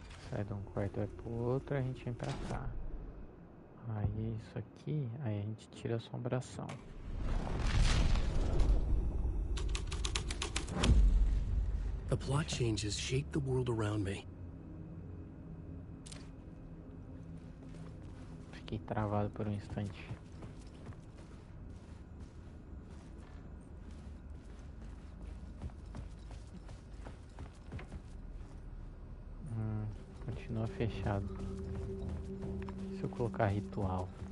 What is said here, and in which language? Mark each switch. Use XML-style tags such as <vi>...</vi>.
<pt>Sai de um quarto vai pro outro, a gente vem pra cá. Aí isso aqui, aí a gente tira a assombração.</pt> <en>The plot changes shape the world around me.</en> <pt>Fiquei travado por um instante. Continua fechado. Se eu colocar ritual.</pt>